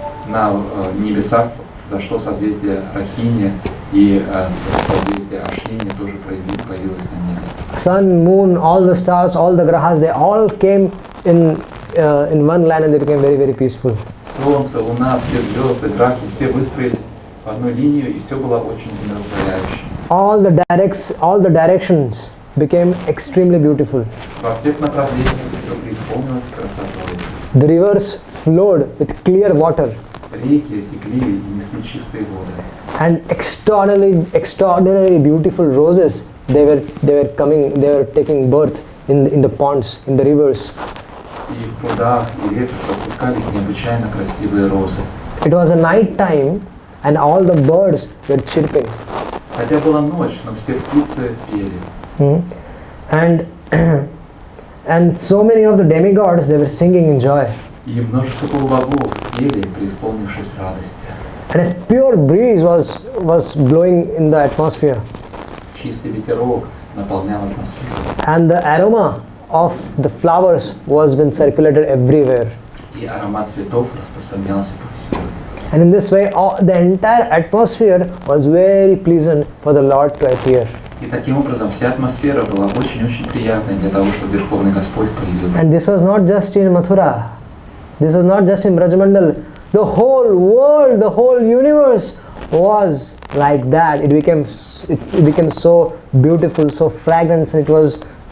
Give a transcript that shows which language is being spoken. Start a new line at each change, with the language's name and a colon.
Russian: На небесах зашло созвездие Рахини, и созвездие Ашвини тоже появилось на небе.
English: Sun, moon, all the stars, all the grahas, they all came in one line and they became very, very peaceful.
Russian: Солнце, луна, все звезды, грахи, все выстроились в одну линию, и все было очень умиротворяющим.
English: All the directions became extremely beautiful.
Russian: Во всех направлениях все преисполнилось красотой.
English: The rivers flowed with clear water.
Russian: Реки текли и несли чистые воды.
English: And extraordinarily beautiful roses, they were taking birth in the ponds, in the rivers.
Russian: И в прудах и реках распускались необычайно красивые розы.
English: It was a night time and all the birds were chirping.
Russian: Хотя была ночь, но все птицы пели.
English: And so many of the demigods, they were singing in joy.
Russian: И множество полубогов пели, преисполнившись радости.
English: And a pure breeze was blowing in the atmosphere.
Russian: Чистый ветерок наполнял атмосферу.
English: And the aroma of the flowers was being circulated everywhere.
Russian: И аромат цветов распространялся повсюду.
English: And in this way, the entire atmosphere was very pleasant for the Lord to appear.
Russian: И таким образом вся атмосфера была очень-очень приятной для того, чтобы Верховный Господь появился.
English: And this was not just in Mathura. This was not just in Brajamandal. The whole world, the whole universe was like that. It became so beautiful, so fragrant, and it was.